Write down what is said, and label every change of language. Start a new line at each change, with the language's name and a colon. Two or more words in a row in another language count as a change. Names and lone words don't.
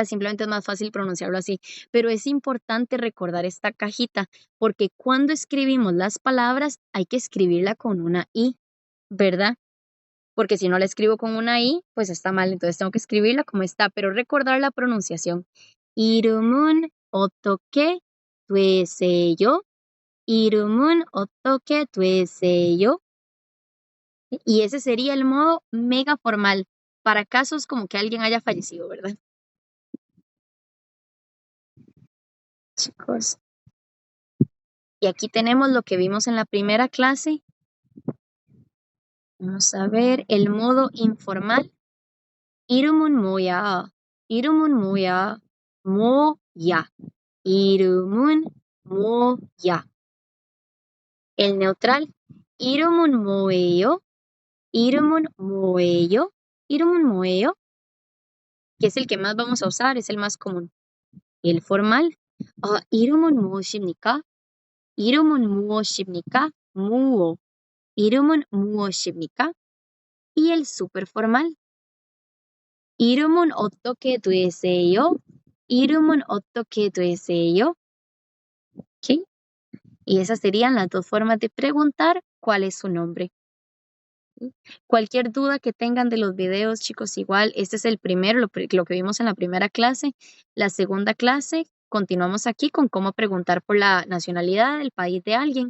Spanish: Simplemente es más fácil pronunciarlo así, pero es importante recordar esta cajita porque cuando escribimos las palabras hay que escribirla con una I, ¿verdad? Porque si no la escribo con una I, pues está mal, entonces tengo que escribirla como está, pero recordar la pronunciación.
Korean: 이름은 어떻게 되세요? 이름은 어떻게 되세요?
Spanish: Y ese sería el modo mega formal para casos como que alguien haya fallecido, ¿verdad? Chicos. Y aquí tenemos lo que vimos en la primera clase. Vamos a ver el modo informal.
Korean: 이름은 뭐야? 이름은 뭐야? 뭐야? 이름은 뭐야?
Spanish: El neutral.
Korean: 이름은 뭐예요? 이름은 뭐예요? 이름은 뭐예요?
Spanish: Que es el que más vamos a usar, es el más común. El formal.
Korean: 이름은 무엇입니까? 이름은 무엇입니까? 무엇. 이름은 무엇입니까?
Spanish: Y el super formal.
Korean: 이름은 어떻게 되세요? 이름은 어떻게 되세요?
Spanish: ¿Sí? Y esas serían las dos formas de preguntar cuál es su nombre. ¿Sí? Cualquier duda que tengan de los videos, chicos, igual, este es el primero, lo que vimos en la primera clase. La segunda clase, continuamos aquí con cómo preguntar por la nacionalidad del país de alguien.